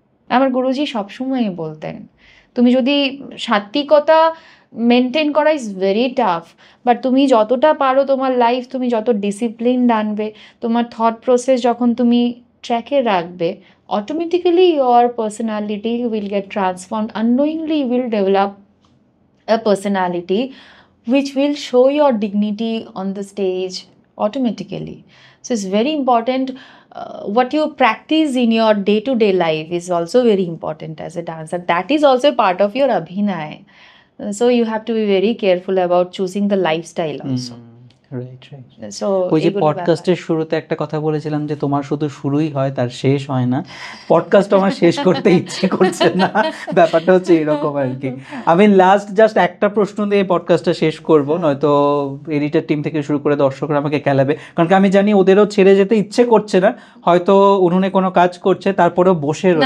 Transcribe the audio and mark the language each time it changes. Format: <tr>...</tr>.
<bn>আমার গুরুজি সবসময় বলতেন, তুমি যদি সাত্বিকতা মেনটেন করা</bn> <en>is very tough,</en> <bn>বাট তুমি যতটা পারো তোমার লাইফ তুমি যত ডিসিপ্লিন আনবে, তোমার থট প্রসেস যখন তুমি ট্র্যাকে রাখবে,</bn> <en>Automatically your personality will get transformed. Unknowingly you will develop a personality which will show your dignity on the stage automatically. So it's very important. What you practice in your day-to-day life is also very important as a dancer. That is also part of your abhinay. So you have to be very careful about choosing the lifestyle also. Right right. So</en> <bn>ওই যে পডকাস্টের শুরুতে একটা কথা বলেছিলাম যে তোমার শুধু শুরুই হয়, তার শেষ হয় না. পডকাস্ট আমার শেষ করতে ইচ্ছে করছে না, ব্যাপারটা হচ্ছে এরকম আর কি. আমি লাস্ট জাস্ট একটা প্রশ্ন দিয়ে পডকাস্টটা শেষ করব, নয়তো এডিটর টিম থেকে শুরু করে দর্শকরা আমাকে খেলাবে, কারণ আমি জানি ওদেরও ছেড়ে যেতে ইচ্ছে করছে না, হয়তো উনুনে কোনো কাজ করছে তারপরেও বসে রয়েছে.</bn>